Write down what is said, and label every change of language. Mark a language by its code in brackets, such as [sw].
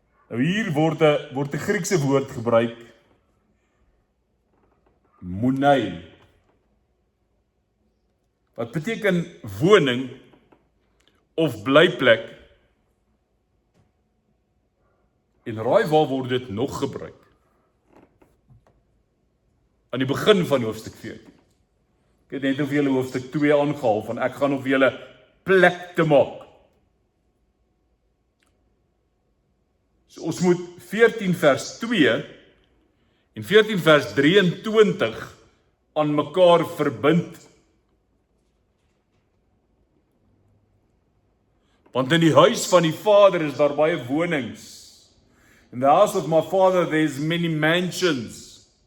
[af] Nou hier word 'n Griekse woord gebruik, monei, wat beteken woning of blyplek. En raai waar word dit nog gebruik? Aan die begin van hoofstuk 14. Ek het net vir julle hoofstuk 2 aangehaal, van ek gaan vir julle plek te maak. So ons moet 14 vers 2 en 14 vers 23 aan mekaar verbind. Want in die huis van die Vader is daar baie wonings. [en] In the house of my Father there is many mansions.